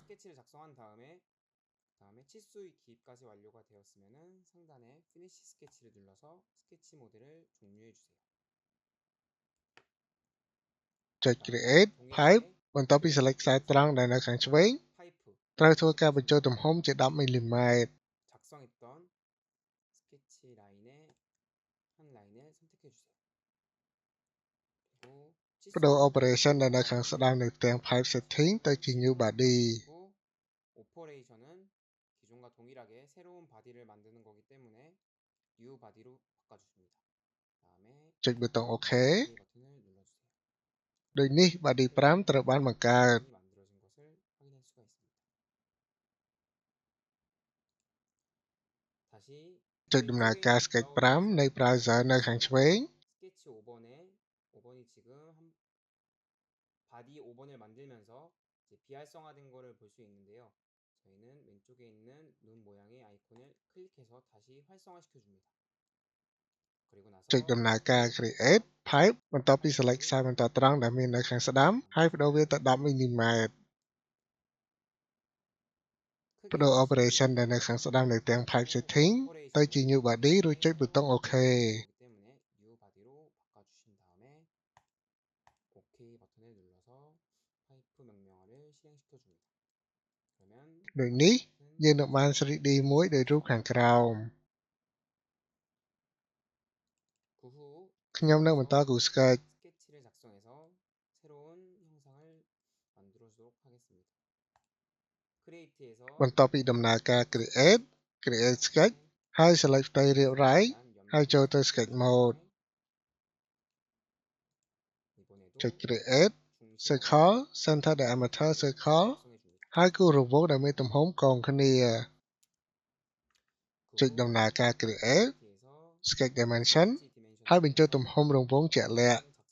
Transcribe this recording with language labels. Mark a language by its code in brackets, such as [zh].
[ko] 스케치를 작성한 다음에 치수의 기입까지 완료가 되었으면은 상단에 Finish 스케치를 눌러서 스케치 모드를 종료해 주세요. [km] ចុច Create Pipe បន្ទាប់ពី select ខ្សែត្រង់ដែលនៅខាងឆ្វេង [ko] 파이프 [km] ត្រូវធ្វើការបញ្ចូលទំហំជា 10mm [ko] 작성했던 스케치 라인의 한 라인을 선택해 주세요. 그리고 [km] បដូរ Operation ដែលនៅខាងស្ដាំនៃផ្ទាំង Pipe Setting ទៅជា New Body [ko] 오퍼레이션은 기존과 동일하게 새로운 바디를 만드는 거기 때문에 New 바디로 바꿔주십니다. 다음에 [km] ចុចប៊ូតុង OK [ko] OK 버튼을 눌러주세요. [km] ដូចនេះ Body 5 ត្រូវបានបង្កើត [ko] 만들어진 것을 확인할 수가 있습니다. 다시 [km] ចុចដំណើរការ Sketch 5 នៃ Browser នៅខាងឆ្វេង [ko] 스케치 5번이 지금 바디 5번을 만들면서 이제 비활성화된 거를 볼 수 있는데요. 저희는 왼쪽에 있는 눈 모양의 아이콘을 클릭해서 다시 활성화시켜 줍니다. 그리고 나서 [km] ចុចដំណើរការ Create Pipe បន្ទាប់ពី select ខ្សែបន្តត្រង់ដែលមាននៅខាងស្ដាំហើយបដូរវាទៅ 10mm បដូរ Operation ដែលនៅខាងស្ដាំនៃផ្ទាំង Pipe Setting ទៅជា New Body រួចចុចប៊ូតុង OK [ko] 때문에 New 바디로 바꿔주신 다음에 OK 버튼을 눌러서 파이프 명령어를 실행시켜 줍니다. 그러면 [km] ដូចនេះយើងនឹងបាន 3D មួយដោយរូបខាងក្រោម [ko] 그 후 [km] ខ្ញុំនឹងបន្តគូរ Sketch [ko] 스케치를 작성해서 새로운 형상을 만들어 주도록 하겠습니다. 크리에이트에서 [km] បន្ទាប់ពីដំណើរការ Create Sketch ហើយ select ផ្ទៃរាបរាយហើយចូលទៅ Sketch Mode ចុច create circle center diameter circle ហើយគូរង្វង់ដែលមានទំហំកងគ្នាចុចដំណើរការ create sketch dimension ហើយបញ្ចូលទំហំរង្វង់ជាក់លាក់